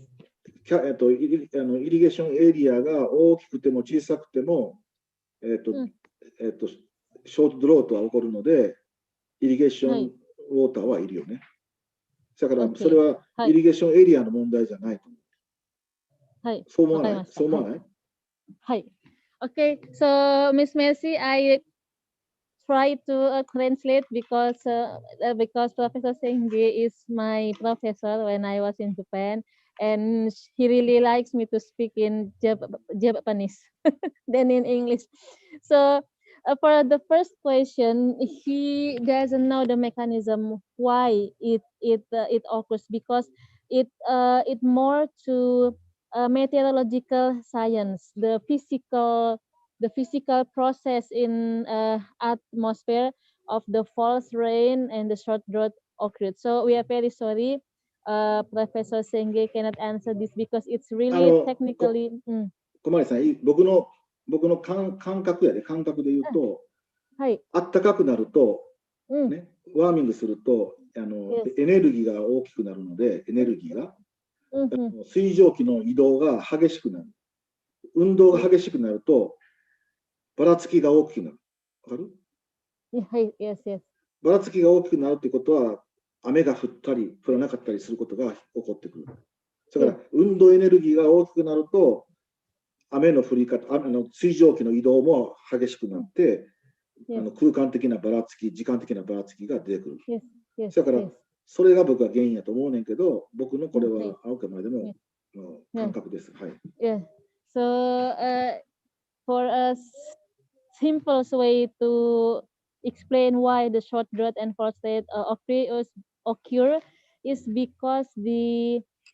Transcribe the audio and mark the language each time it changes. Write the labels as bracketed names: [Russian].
[Japanese] イリゲーションエリアが大きくても小さくても、ショートドロートは起こるので、イリゲーションウォーターはいるよね。だからそれはイリゲーションエリアの問題じゃないと思う。はい。そう思わない？そう思わない？はい。 [English] Okay, so Miss Mercy, I try to translate because Professor Senge is my professor when I was in Japan, and he really likes me to speak in Japanese than in English. So for the first question, he doesn't know the mechanism why it occurs, because it more to meteorological science, the physical process in atmosphere of the false rain and the short drought occurred. So we are very sorry, Professor Senge cannot answer this because it's really technically. [Japanese] 小森さん、僕の感覚で言うと、あったかくなると、ね、ワーミングするとエネルギーが大きくなるので、エネルギーが、水蒸気の移動が激しくなる。運動が激しくなると、ばらつきが大きくなる。わかる？はい、yes。ばらつきが大きくなるということは、雨が降ったり降らなかったりすることが起こってくる。だから、運動エネルギーが大きくなると、雨の降り方、水蒸気の移動も激しくなって、空間的なばらつき、時間的なばらつきが出てくる。だから、それが僕は原因やと思うねんけど、僕のこれはあくまでも感覚です。はい。 [English] Yeah. So, for a simple way to explain why the short drought and false state occur is because the